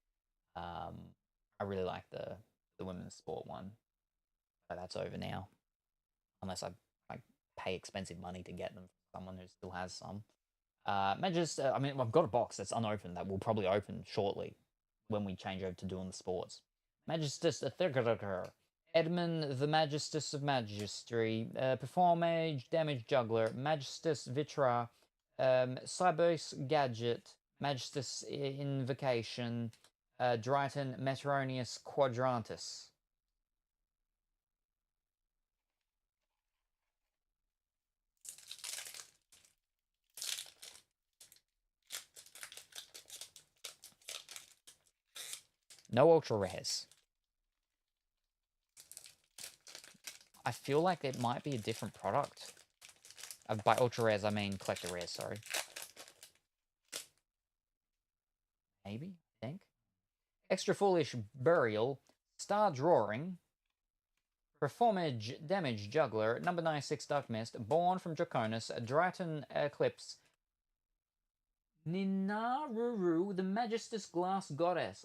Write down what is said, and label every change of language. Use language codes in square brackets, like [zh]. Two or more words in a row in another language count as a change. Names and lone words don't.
[en] I really like the Women's Sport one, but that's over now, unless I pay expensive money to get them from someone who still has some. I mean, I've got a box that's unopened that will probably open shortly when we change over to doing the sports. Magistus Edmund the Magistus of Magistry, Perform Age, Damage Juggler, Magistus Vitra, Cybos Gadget, Magistus Invocation, Dryton Meteoronius Quadrantus. No ultra rares. I feel like it might be a different product. By ultra rares, I mean collector rares, sorry. Maybe, I think. Extra Foolish Burial, Star Drawing, Performage Damage Juggler, number 96 Dark Mist, Born from Draconis, Dryton Eclipse, Ninaruru, the Magistus Glass Goddess.